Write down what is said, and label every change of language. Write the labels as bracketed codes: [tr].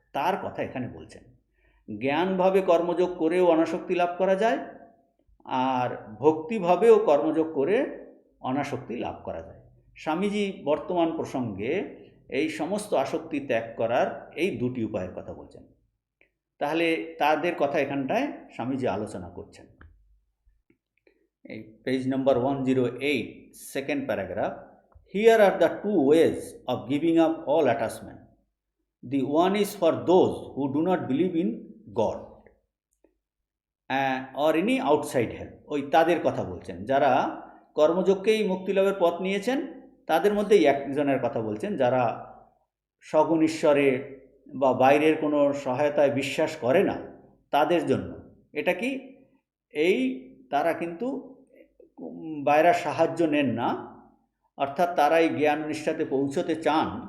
[bn] তার কথা এখানে বলছেন। জ্ঞানভাবে কর্মযোগ করেও অনাসক্তি লাভ করা যায়, আর ভক্তিভাবেও কর্মযোগ করে অনাসক্তি লাভ করা যায়। স্বামীজি বর্তমান প্রসঙ্গে এই সমস্ত আসক্তি ত্যাগ করার এই দুটি উপায়ের কথা বলছেন। তাহলে তাদের কথা এখানটায় স্বামীজি আলোচনা করছেন। এই page number 108, second paragraph. [en] Here are the two ways of giving up all attachment. The one is for those who do not believe in God or any outside help. [bn] ওই তাদের কথা বলছেন যারা কর্মযোগকেই মুক্তিলাভের পথ নিয়েছেন। তাদের মধ্যেই একজনের কথা বলছেন যারা সগুণ ঈশ্বরে বা বাইরের কোনো সহায়তায় বিশ্বাস করে না, তাদের জন্য এটা কি, এই তারা কিন্তু বাইরের সাহায্য নেন না, অর্থাৎ তারা এই জ্ঞান নিষ্ঠাতে পৌঁছতে চান।